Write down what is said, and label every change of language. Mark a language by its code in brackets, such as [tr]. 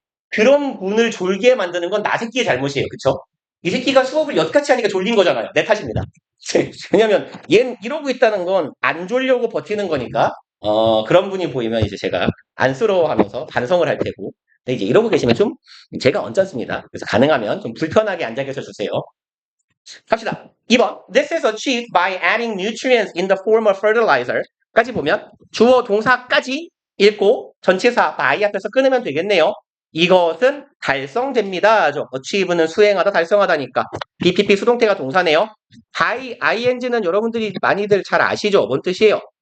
[ko] 그런 분을 졸게 만드는 건 나 새끼의 잘못이에요. 그쵸? 이 새끼가 수업을 엿같이 하니까 졸린 거잖아요. 내 탓입니다. 왜냐면, 얘는 이러고 있다는 건 안 졸려고 버티는 거니까, 그런 분이 보이면 이제 제가 안쓰러워하면서 반성을 할 테고, 근데 이제 이러고 계시면 좀 제가 언짢습니다. 그래서 가능하면 좀 불편하게 앉아 계셔 주세요. 갑시다. 2번. [en] This is achieved by adding nutrients in the form of fertilizer. [ko] 까지 보면 주어 동사까지 읽고 전치사 by 앞에서 끊으면 되겠네요. 이것은 달성됩니다. achieve는 수행하다, 달성하다니까. BPP 수동태가 동사네요. by ing는 여러분들이 많이들 잘 아시죠? 뭔 뜻이에요?